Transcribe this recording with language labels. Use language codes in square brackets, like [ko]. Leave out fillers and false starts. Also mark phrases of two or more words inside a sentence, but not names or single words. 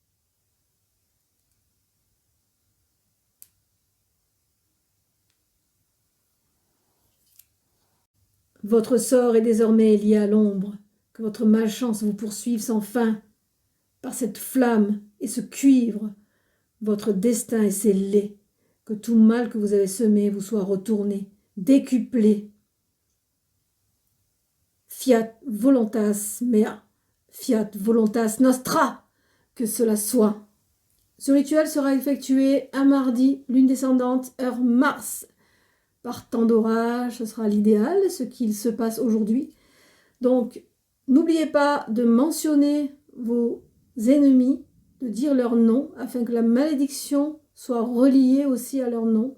[fr] Votre sort est désormais lié à l'ombre, que votre malchance vous poursuive sans fin. Par cette flamme et ce cuivre, votre destin est scellé, que tout mal que vous avez semé vous soit retourné, décuplé. [la] Fiat voluntas mea, fiat voluntas nostra, [fr] que cela soit. Ce rituel sera effectué un mardi, lune descendante, heure Mars. Par temps d'orage, ce sera l'idéal, ce qu'il se passe aujourd'hui. Donc, n'oubliez pas de mentionner vos ennemis, de dire leur nom, afin que la malédiction soit reliée aussi à leur nom.